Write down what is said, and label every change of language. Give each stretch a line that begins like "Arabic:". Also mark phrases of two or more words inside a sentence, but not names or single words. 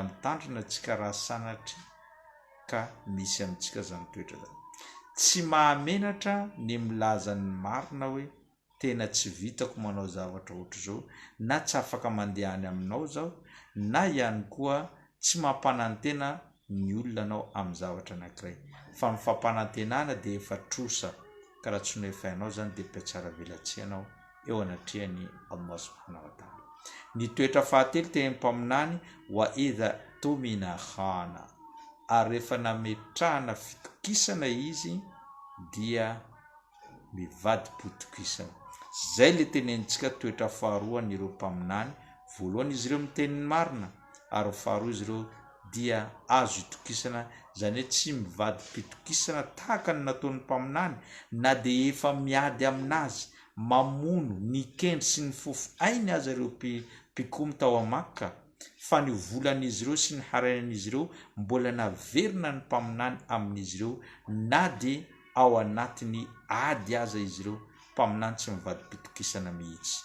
Malagasy: mitandrina tsika raha sanatry ka misy amintsika zany toetra zany tsy mahamenatra ny milaza ny marina hoe tena tsy vitako manao zavatra ohatra zao na tsy afaka mandehany aminao zao na ihany koa tsy mampanantena ny olona anao amin'ny zavatra anankiray fa ny fampanantenana dia efa trosa ka raha tsy no efa hainao zany dia mpiatsara velatsehanao eo anatrehany Allah
Arabic: سبحانه وتعالى.
Malagasy: Ny toetra fahatelo teny mpaminany
Arabic: وإذا اؤتمن خان
Malagasy: ary rehefa nametrahana fitokisana izy dia mivady potokisana. Zay le tenentsika toetra faharoa n'ireo mpaminany. Voalohany izy ireo miteny marina ary faharoa izy ireo dia azo itokisana zany hoe tsy mivady pitokisana tahaka ny nataon'ny mpaminany na dia efa miady aminazy mamono ny kendry sy ny fofo ainy aza ireo mpikomy tao Makka fa ny volan'izy ireo sy ny harain'izy ireo mbola naverina ny mpaminany amin'izy ireo na dia ao anatiny ady aza izy ireo mpaminany tsy mivady pitokisana mihitsy.